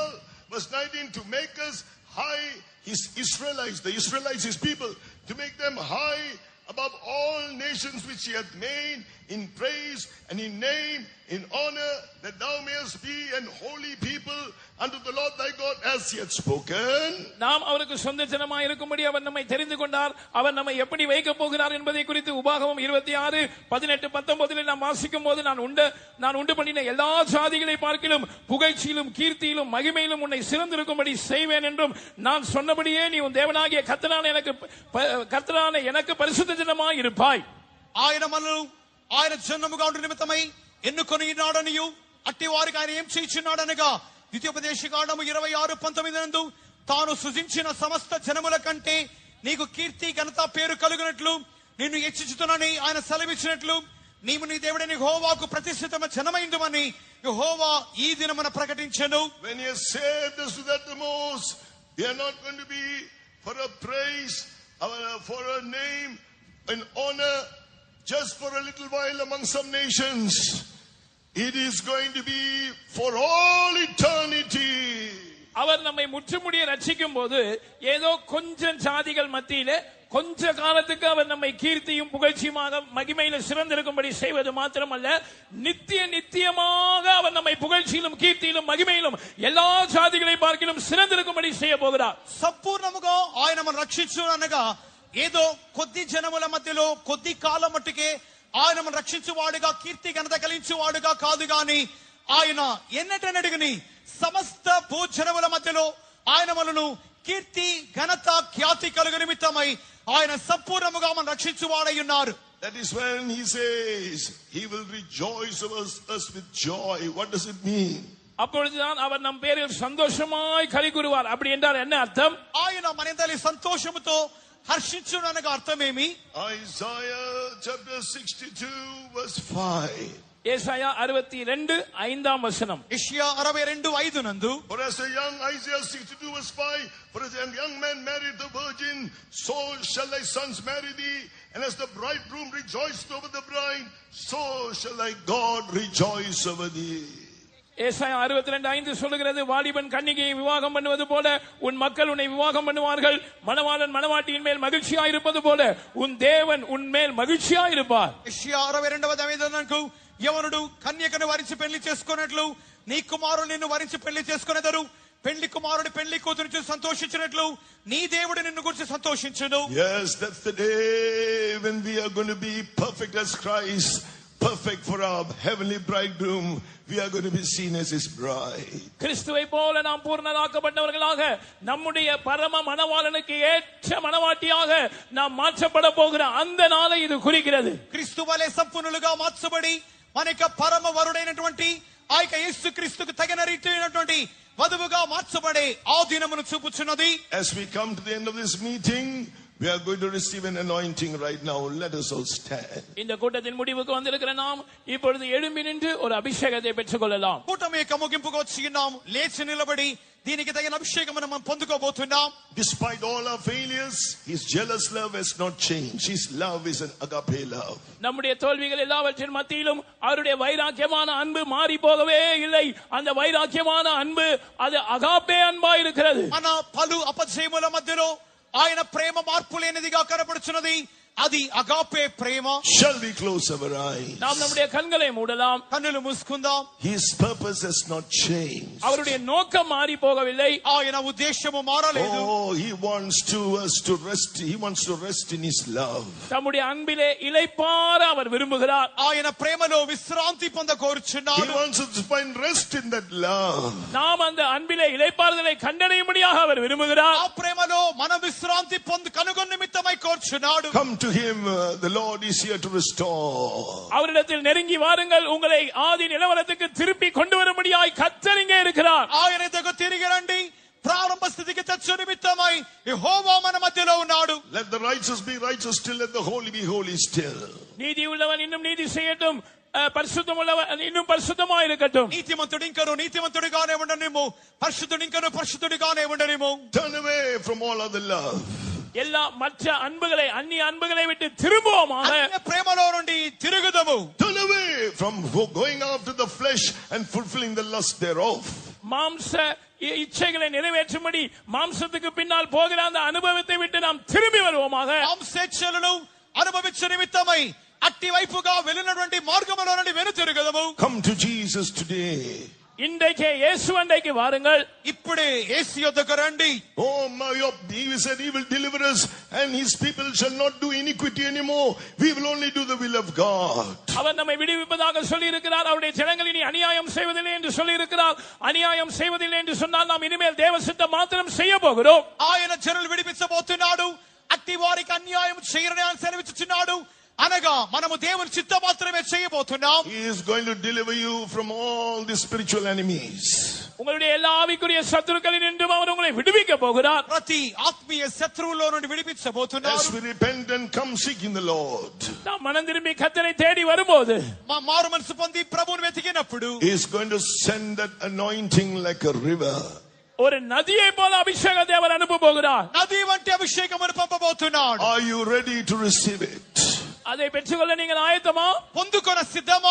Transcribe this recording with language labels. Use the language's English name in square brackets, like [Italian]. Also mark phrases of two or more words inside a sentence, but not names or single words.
[English] Verse 19, to make us high, his Israelites, the Israelites, his people, to make them high above all nations which he hath made, in praise and in name, in honor, that thou mayest be an holy people unto the Lord thy God, as he had spoken. [Tamil] நாம் அவருக்கு சொந்த ஜனமாய் இருக்கும்படி அவர் நம்மை தெரிந்து கொண்டார். அவர் நம்மை எப்படி வைக்க போகிறார் என்பதை குறித்து உபாகமம் 26:18-19 நாம் வாசிக்கும் போது நான் உண்டு பண்ணின எல்லா ஜாதிகளை பார்க்கிலும் புகழ்ச்சியிலும் கீர்த்தியிலும் மகிமையிலும் உன்னை சிறந்திருக்கும்படி செய்வேன் என்றும் நான் சொன்னபடியே நீ உன் தேவனாகிய கர்த்தரான எனக்கு பரிசுத்த ஜனமாய் இருப்பாய். [Telugu] ఆయన జన్మముగా ఉండు నిమిత్తమై ఎన్నుకొని నాడనియు అట్టి వారికి ఆయన ఏం చేయించున్నాడనగా ద్వితీయోపదేశకాండము 26:19 నందు తాను సృజించిన సమస్త జనముల కంటే నీకు కీర్తి ఘనత పేరు కలుగునట్లు నిన్ను హెచ్చించుతునని ఆయన సెలవిచ్చినట్లు నీవు నీ దేవుడైన యెహోవాకు ప్రతిష్ఠితమైన జనమైందుమని యెహోవా ఈ దినమున ప్రకటించెను. [English] When he has saved us to the most, we are not going to be for a praise, for a name and honor, just for a little while among some nations. It is going to be for all eternity. [Tamil] அவர் நம்மை முற்றுமுடிய ரட்சிக்கும் போது ஏதோ கொஞ்சம் ஜாதிகள் மத்தியிலே கொஞ்ச காலத்துக்கு அவர் நம்மை கீர்த்தியும் புகழ்ச்சியுமாக மகிமையில சிறந்திருக்கும்படி செய்வது மாத்திரமல்ல, நித்தியமாக அவர் நம்மை புகழ்ச்சியிலும் கீர்த்தியிலும் மகிமையிலும் எல்லா ஜாதிகளை பார்க்கிலும் சிறந்திருக்கும்படி செய்ய போகிறார். [Telugu] సంపూర్ణముగా ఆయన మనం రక్షించును అనగా ఏదో కొద్ది జనముల మధ్యలో కొద్ది కాలం మట్టుకే ఆయన మనం రక్షించువాడుగా కీర్తి ఘనత కలిగించువాడుగా కాదు గాని ఆయన ఎన్నటనడిగని సమస్త భూజనముల మధ్యలో ఆయన మనను కీర్తి ఘనత ఖ్యాతి కలుగు నిమిత్తమై ఆయన సంపూర్ణముగా మనం రక్షించువాడై ఉన్నారు. [English] That is when he says he will rejoice over us with joy. What does it mean? [Tamil] அப்பொழுதுதான் அவர் நம் பேரில் சந்தோஷமாய் களி கூறுவார். அப்படி என்றால் என்ன அர்த்தம்? [Telugu] ఆయన మన యందలి సంతోషముతో హర్షించును అనగా అర్థమేమి? [English] Isaiah chapter 62 verse 5. [Tamil] ஏசாயா 62:5 வசனம். [Telugu] యెషయా 62:5 నందు, [English] For as a young, Isaiah 62 verse 5, for as a young man married the virgin, so shall thy sons marry thee, and as the bridegroom rejoiced over the bride, so shall thy God rejoice over thee. [Tamil] ஏசாயா 62:5 சொல்லுகிறது, வாலிபன் கன்னிகையை விவாகம் பண்ணுவது போல உன் மக்கள் உன்னை விவாகம் பண்ணுவார்கள். மணவாளன் மணவாட்டியின் மேல் மகிழ்ச்சியாய் இருப்பது போல உன் தேவன் உன் மேல் மகிழ்ச்சியாய் இருப்பார். [Telugu] యెషయా 62:5 యవనుడు కన్యకను వరించి పెళ్లి చేసుకున్నట్లు నీ కుమారుడు నిన్ను వరించి పెళ్లి చేసుకునేదరు. పెళ్లి కుమారుడు పెళ్లి కూతురు చూసి సంతోషించినట్లు నీ దేవుడు నిన్ను గురించి సంతోషించును. [English] Yes, that's the day when we are going to be perfect as Christ, perfect for our heavenly bridegroom. We are going to be seen as his bride. [Tamil] கிறிஸ்துவை போல நாம் பூர்ணராக்கப்பட்டவர்களாக நம்முடைய பரம மணவாளனுக்கு ஏற்ற மணவாட்டியாக நாம் மாற்றப்பட போகிற அந்த நாளை இது குறிக்கிறது. [Telugu] క్రీస్తు వలె సంపూర్ణులుగా మార్చబడి మనక పరమ వరుడైనటువంటి ఆ యొక్క యేసుక్రీస్తుకు తగిన రీతిైనటువంటి వధువుగా మార్చబడే ఆ దినమును చూపుచున్నది. [English] As we come to the end of this meeting, we are going to receive an anointing right now. Let us all stand. [Tamil] இந்த கூட்டத்தின் முடிவுக்கு வந்திருக்கிற நாம் இப்பொழுது எழும்பி நின்று ஒரு அபிஷேகத்தை பெற்றுக் கொள்ளலாம். [Telugu] కూటమి యొక్క ముగింపుకు వచ్చి ఉన్నాం. లేచి నిలబడి దీనికి తగిన అభిషేకమును మనం పొందుకోబోతున్నాం. [English] Despite all our failures, his jealous love has not changed. His love is an agape love. [Tamil] நம்முடைய தோல்விகள் எல்லாவற்றின் மத்தியிலும் அவருடைய வைராக்கியமான அன்பு மாறி போகவே இல்லை. அந்த வைராக்கியமான அன்பு அது அகாப்பே அன்பா இருக்கிறது. [Telugu] మన పలు అపజయముల మధ్యలో ఆయన ప్రేమ మార్పు లేనిదిగా కనబడుచున్నది. అది అగాపే ప్రేమ. [English] Shall we close our eyes? [Tamil] நாம் நம்முடைய கண்களை மூடலாம். [Telugu] కన్నులు మూసుకుందాం. [English] His purpose has not changed. [Tamil] அவருடைய நோக்கம் மாறி போகவில்லை. [Telugu] ఆయన ఉద్దేశము మారలేదు. [English] Oh, he wants us to rest. He wants to rest in his love. [Tamil] தம்முடைய அன்பிலே இளைப்பாற அவர் விரும்புகிறார். [Telugu] ఆయన ప్రేమలో విశ్రాంతి పొంద [English] He [Telugu] కోరుచున్నాడు. [English] wants us to find rest in that love. [Tamil] நாம் அந்த அன்பிலே இளைப்பாறுதலை கண்டடையும்படியாக அவர் விரும்புகிறார். [Telugu] ఆ ప్రేమలో మన విశ్రాంతి పొందు కనుగొన్న నిమిత్తమై కోరుచున్నాడు. [English] Come to him. The Lord is here to restore. [Tamil] அவரிடத்தில் நெருங்கி வாருங்கள், உங்களை ஆதி நிலவரத்துக்கு திருப்பி கொண்டு வரும்படியாய் கர்த்தர் இங்கே இருக்கிறார். [Telugu] ఆయన దగ్గర తిరిగి రండి. ప్రారంభ స్థితికి తెచ్చు నిమిత్తమై యెహోవా మన మధ్యలో ఉన్నాడు. [English] Let the righteous be righteous still. Let the holy be holy still. [Tamil] நீதி உள்ளவன் இன்னும் நீதி செய்யட்டும், பரிசுத்தம் உள்ளவன் இன்னும் பரிசுத்தமாய் இருக்கட்டும். [Telugu] నీతిమంతుడు ఇంకను నీతిమంతుడిగానే ఉండనిము, పరిశుద్ధుడు ఇంకను పరిశుద్ధుడిగానే ఉండనిము. [English] Turn away from all other love. [Tamil] எல்லா மற்ற அன்புகளை அந்நிய அன்புகளை விட்டு திரும்புவோமாக. [Telugu] అన్య ప్రేమలో నుండి తిరుగుదము. [English] Turn away from going after the flesh and fulfilling the lust thereof. [Tamil] மாம்ச இச்சைகளை நிறைவேற்றும்படி மாம்சத்துக்கு பின்னால் போகிற அந்த அனுபவத்தை விட்டு நாம் திரும்பி வருவோமாக. [Telugu] మాంసేచ్ఛలను అనుభవించే నిమిత్తమై అట్టి వైపుగా వెళ్ళినటువంటి మార్గములో నుండి వెనుతిరుగుదము. [English] Come to Jesus today. [Tamil] இன்றைக்கே இயேசு அண்டைக்கு வாருங்கள். [Telugu] ఇప్పుడే యేసు యొద్దకు రండి. [English] Oh my, he said he will deliver us and his people shall not do iniquity anymore. We will only do the will of God. [Tamil] அவர் நம்மை விடுவிப்பதாக சொல்லி இருக்கிறார். அவருடைய ஜனங்கள் இனி அநியாயம் செய்வதில்லை என்று சொல்லி இருக்கிறார். அநியாயம் செய்வதில்லை என்று சொன்னால் நாம் இனிமேல் தேவ சித்தம் மாத்திரம் செய்ய போகிறோம். [Telugu] ఆయన జనులు విడిపించబోతున్నాడు. అట్టి వారికి అన్యాయం చేయరని ఆయన సెలవిచ్చుచున్నాడు. అనగా మనము దేవుని చిత్తం మాత్రమే చేయబోతున్నాం. [English] He is going to deliver you from all the spiritual enemies. [Tamil] உங்களுடைய எல்லா ஆவிக்குரிய சத்துருக்களில் நின்றும் அவர் உங்களை விடுவிக்க போகிறார். [Telugu] ప్రతి ఆత్మీయ శత్రువులో నుండి విడిపించబోతున్నాడు. [English] As we repent and come seeking the Lord, [Tamil] நாம் மனம் திரும்பி கர்த்தரை தேடி வரும்போது, [Telugu] మారు మనసు పొంది ప్రభువుని వెతికినప్పుడు [English] he is going to send that anointing like a river. [Tamil] ஒரு நதியை போல அபிஷேகத்தை அவர் அனுப்ப போகிறார். [Telugu] నది వంటి అభిషేకమును పంపబోతున్నాడు. [English] Are you ready to receive it? [Tamil] அதை பெற்றுக்கொள்ள நீங்கள் ஆயத்தமா? [Telugu] పొందుకొన సిద్ధమా?